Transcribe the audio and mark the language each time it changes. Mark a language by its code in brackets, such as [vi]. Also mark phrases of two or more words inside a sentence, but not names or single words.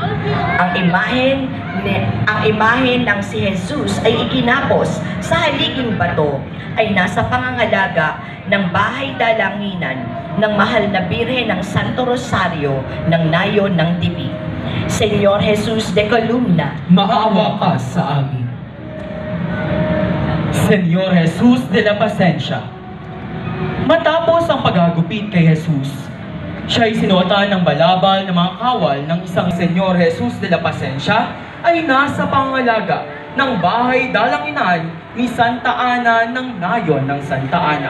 [tl] Ang imahe ng si Jesus ay iginapos sa haliging bato ay nasa pangangalaga ng bahay dalanginan ng mahal na Birhen ng Santo Rosario ng nayon ng Tibig. Señor Jesus de Columna, Maawa ka sa amin. Señor Jesus de la Pacencia. Matapos ang paghagupit kay Jesus, siya ay sinuotan ng balabal ng mga kawal ng isang Señor Jesus de la Pacencia ay nasa pangangalaga ng bahay dalanginan ni Santa Ana ng nayon ng Santa Ana.